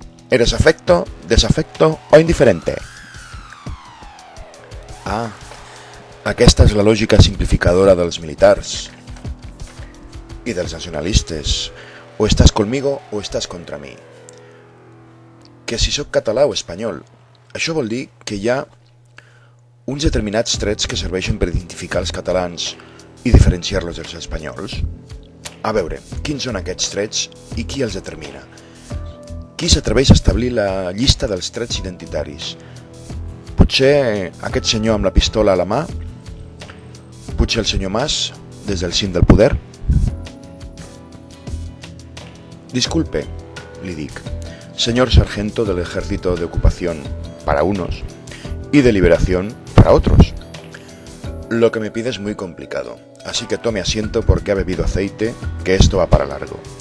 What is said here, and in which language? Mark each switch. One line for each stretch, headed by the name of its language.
Spanish: ¿Eres afecto, desafecto o indiferente?
Catalan: Ah, aquesta és la lògica simplificadora dels militars i dels nacionalistes. O estàs
Spanish: conmigo
Catalan: o estàs contra mi. Que si sóc català o espanyol, això vol dir que hi ha uns determinats trets que serveixen per identificar els catalans i diferenciar-los dels espanyols? A veure, quins són aquests trets i qui els determina? Qui s'atreveix a establir la llista dels trets identitaris? Potser aquest senyor amb la pistola a la mà? Potser el senyor Mas, des del cim del poder?
Spanish: Disculpe,
Catalan: li dic,
Spanish: señor sargento del ejército de ocupación para unos y de liberación para otros. Lo que me pide es muy complicado, así que tome asiento porque ha bebido aceite, que esto va para largo.